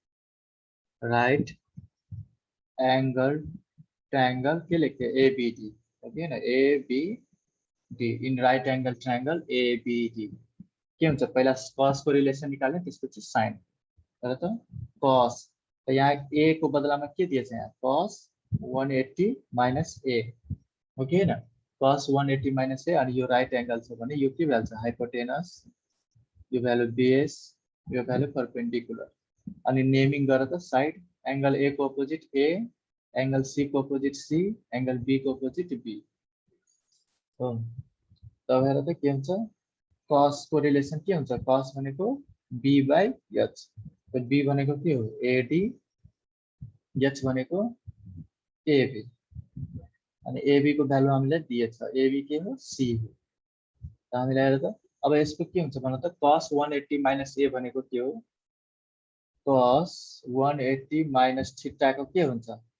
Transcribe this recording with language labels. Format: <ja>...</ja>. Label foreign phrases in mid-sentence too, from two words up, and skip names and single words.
<ne>के लेख्थे एबीडी ओके न एबीडी</ne> <en>in right angle triangle</en> <ne>एबीडी के हुन्छ पहिला cos को रिलेसन निकाल्ने त्यसपछि sin तर त cos त यहाँ a को बदलामा के दिएछ यहाँ cos 180 minus a हो कि हैन cos 180 minus a अनि यो</ne> <en>right angle</en> <ne>छ भने यो के भ्याल्छ हाइपोटेनस यो भ्यालु बेस यो भ्यालु परपेन्डिकुलर अनि नेमिङ गर त</ne> <en>side angle</en> <ne>a को अपोजिट a एंगल c को अपोजिट c एंगल b को अपोजिट b हो त हेर त के हुन्छ cos को रिलेसन के हुन्छ cos भनेको b by h त b भनेको के हो ad h भनेको ab अनि ab को भ्यालु हामीलाई दिएछ ab के हो c हो त हामीलाई हेर त अब यसको के हुन्छ भन त cos 180 minus a भनेको के हो cos 180 minus थीटा को के हुन्छ</ne>